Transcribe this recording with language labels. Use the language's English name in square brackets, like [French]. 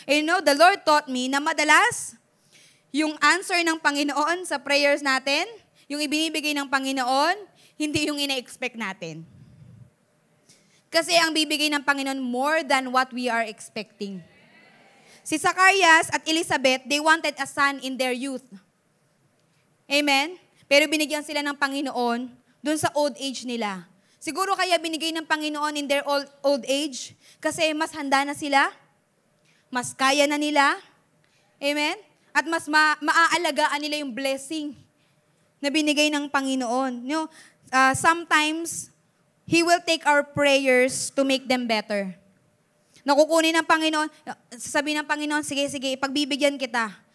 [English] And the Lord taught me [Filipino] na madalas, yung answer ng Panginoon sa prayers natin, yung ibinibigay ng Panginoon, hindi yung ina-expect natin. Kasi ang bibigay ng Panginoon [English] more than what we are expecting. Si Zacarias at Elizabeth, they wanted a son in their youth. Amen? [Filipino] Pero binigyan sila ng Panginoon dun sa old age nila. Siguro kaya binigay ng Panginoon [English] in their old age [Filipino] kasi mas handa na sila, mas kaya na nila. Amen? At mas maaalagaan nila yung blessing na binigay ng Panginoon. [English] Sometimes, He will take our prayers to make them better. [Filipino] Nakukunin ng Panginoon, sasabihin ng Panginoon, sige, pagbibigyan kita.